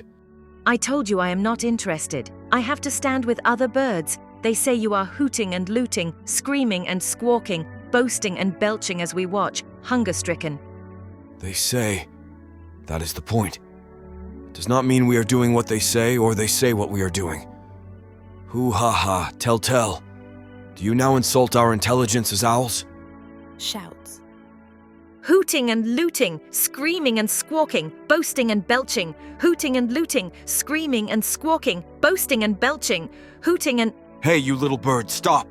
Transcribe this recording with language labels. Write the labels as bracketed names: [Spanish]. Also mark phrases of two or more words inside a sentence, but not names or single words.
[English] I told you I am not interested. I have to stand with other birds. They say you are hooting and looting, screaming and squawking, boasting and belching as we watch, hunger-stricken. They say. That is the point. It does not mean we are doing what they say or they say what we are doing. Hoo-ha-ha, tell. Do you now insult our intelligence as owls? Shouts. Hooting and looting, screaming and squawking, boasting and belching, hooting and looting, screaming and squawking, boasting and belching, hooting and… Hey, you little bird, stop!